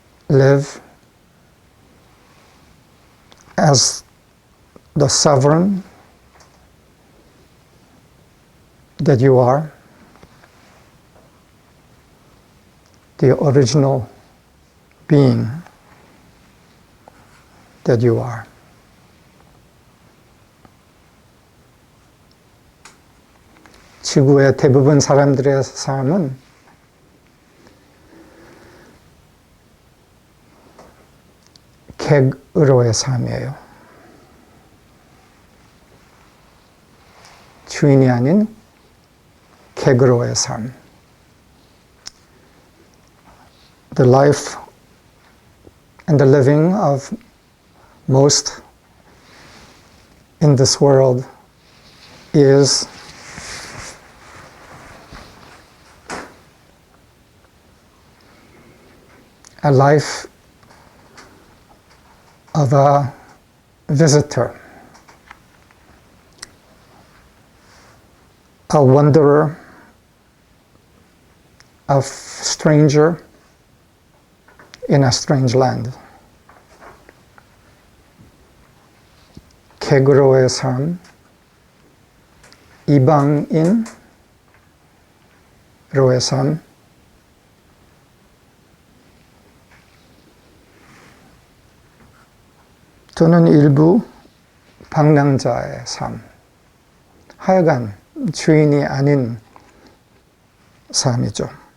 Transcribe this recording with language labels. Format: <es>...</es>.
<en>Live as the sovereign that you are, the original being that you are.</en> <ko>지구의 대부분 사람들의 삶은 객으로의 삶이에요. 주인이 아닌 객으로의 삶.</ko> <en>The life and the living of most in this world is a life of a visitor, a wanderer, a stranger in a strange land.</en> <ko>객으로의 삶, 이방인으로의 삶, 또는 일부 방랑자의 삶, 하여간 주인이 아닌 삶이죠.</ko>